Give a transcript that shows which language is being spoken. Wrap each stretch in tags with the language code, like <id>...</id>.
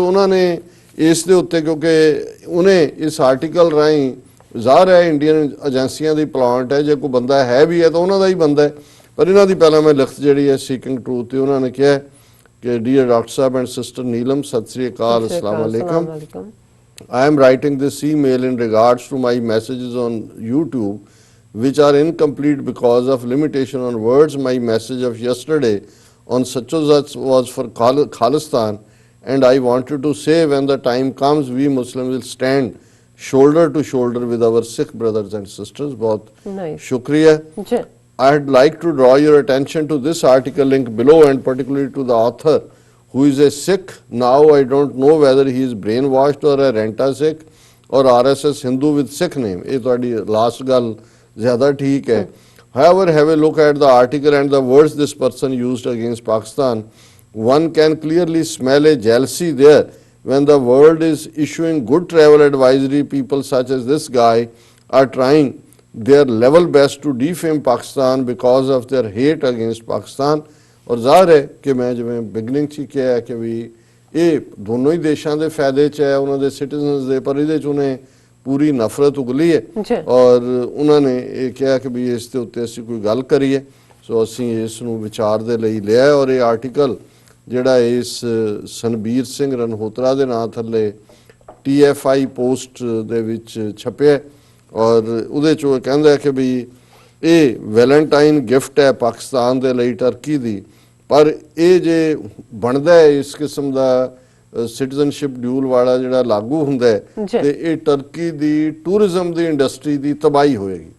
<pa>ਸੋ ਉਹਨਾਂ ਨੇ ਇਸ ਦੇ ਉੱਤੇ, ਕਿਉਂਕਿ ਉਹਨੇ ਇਸ ਆਰਟੀਕਲ ਰਾਹੀਂ ਜ਼ਾਹਰ ਹੈ ਇੰਡੀਅਨ ਏਜੰਸੀਆਂ ਦੀ ਪਲਾਂਟ ਹੈ, ਜੇ ਕੋਈ ਬੰਦਾ ਹੈ ਵੀ ਹੈ ਤਾਂ ਉਹਨਾਂ ਦਾ ਹੀ ਬੰਦਾ ਹੈ। ਪਰ ਇਹਨਾਂ ਦੀ ਪਹਿਲਾਂ ਮੈਂ ਲਿਖਤ ਜਿਹੜੀ ਹੈ ਸੀਕਿੰਗ ਟਰੂਥ ਤੇ ਉਹਨਾਂ ਨੇ ਕਿਹਾ ਕਿ dear doctor Sahib and sister Neelam, Sat Sri ਅਕਾਲ, अस्सलाम वालेकुम।</pa> <en>I am writing this email in regards to my messages on YouTube, which are incomplete because of limitation on words. My message of yesterday on such and such was for Khalistan, and I wanted to say when the time comes, we Muslims will stand shoulder to shoulder with our Sikh brothers and sisters.</en> <hi>बहुत शुक्रिया।</hi> <en>I'd like to draw your attention to this article link below and particularly to the author, who is a Sikh. Now I don't know whether he is brainwashed or a renta Sikh or RSS Hindu with Sikh name.</en> <hi>ये ਤੁਹਾਡੀ last ਗੱਲ ज़्यादा ठीक है.</hi> <en>However, have a look at the article and the words this person used against Pakistan. One can clearly smell a jealousy there. When the world is issuing good travel advisory, people such as this guy are trying their level best to defame Pakistan because of their hate against Pakistan.</en> <pa>और ਜ਼ਾਹਰ ਹੈ ਕਿ ਮੈਂ ਜਿਵੇਂ beginning 'ਚ ਕਿਹਾ ਹੈ ਕਿ ਵੀ ਇਹ ਦੋਨੋਂ ਹੀ ਦੇਸ਼ਾਂ ਦੇ ਫਾਇਦੇ 'ਚ ਹੈ, ਉਹਨਾਂ ਦੇ ਸਿਟੀਜ਼ਨਸ ਦੇ, ਪਰ ਇਹਦੇ 'ਚ ਉਹਨੇ ਪੂਰੀ ਨਫ਼ਰਤ ਉਗਲੀ ਹੈ ਔਰ ਉਹਨਾਂ ਨੇ ਇਹ ਕਿਹਾ ਕਿ ਵੀ ਇਸ ਦੇ ਉੱਤੇ ਅਸੀਂ ਕੋਈ ਗੱਲ ਕਰੀਏ। ਸੋ ਅਸੀਂ ਇਸ ਨੂੰ ਵਿਚਾਰ ਦੇ ਲਈ ਲਿਆ ਔਰ ਇਹ ਆਰਟੀਕਲ ਜਿਹੜਾ ਇਸ ਸਨਬੀਰ ਸਿੰਘ ਰਣਹੋਤਰਾ ਦੇ ਨਾਂ ਥੱਲੇ TFI ਪੋਸਟ ਦੇ ਵਿੱਚ ਛਪਿਆ ਔਰ ਉਹਦੇ 'ਚ ਉਹ ਕਹਿੰਦਾ ਕਿ ਵੀ ਇਹ ਵੈਲੈਂਟਾਈਨ ਗਿਫਟ ਹੈ ਪਾਕਿਸਤਾਨ ਦੇ ਲਈ ਟਰਕੀ ਦੀ, ਪਰ ਇਹ ਜੇ ਬਣਦਾ ਹੈ ਇਸ ਕਿਸਮ ਦਾ ਸਿਟੀਜ਼ਨਸ਼ਿਪ ਡਿਊਲ ਵਾਲਾ ਜਿਹੜਾ ਲਾਗੂ ਹੁੰਦਾ ਹੈ ਤੇ ਇਹ ਟਰਕੀ ਦੀ ਟੂਰਿਜ਼ਮ ਦੀ ਇੰਡਸਟਰੀ ਦੀ ਤਬਾਹੀ ਹੋਏਗੀ।</pa>